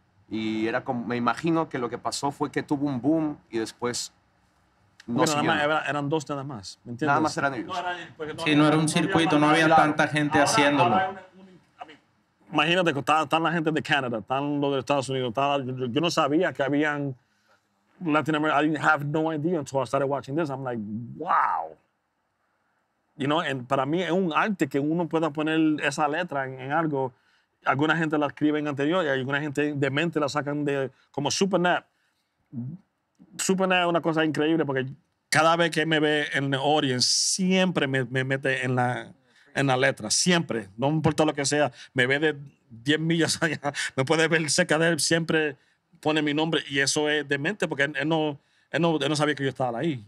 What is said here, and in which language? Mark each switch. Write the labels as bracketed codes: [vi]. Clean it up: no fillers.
[es] Y era como, me imagino que lo que pasó fue que tuvo un boom y después no Bueno, siguió. eran dos nada más, ¿me entiendes? Nada más eran ellos. Sí, no era un circuito, no había tanta gente haciéndolo. Imagínate que están la gente de Canadá, están los de Estados Unidos. Yo no sabía que habían Latinoamérica. [en] I didn't have no idea until I started watching this. I'm like, wow. You know, [es] para mí es un arte que uno pueda poner esa letra en algo. Alguna gente la escribe en anterior y alguna gente de mente la sacan de como Supernat. Supernat es una cosa increíble porque cada vez que me ve en el audience siempre me mete en la letra, siempre, no importa lo que sea, me ve de 10 millas allá, me puede ver cerca de él, siempre pone mi nombre y eso es demente porque él no sabía que yo estaba ahí.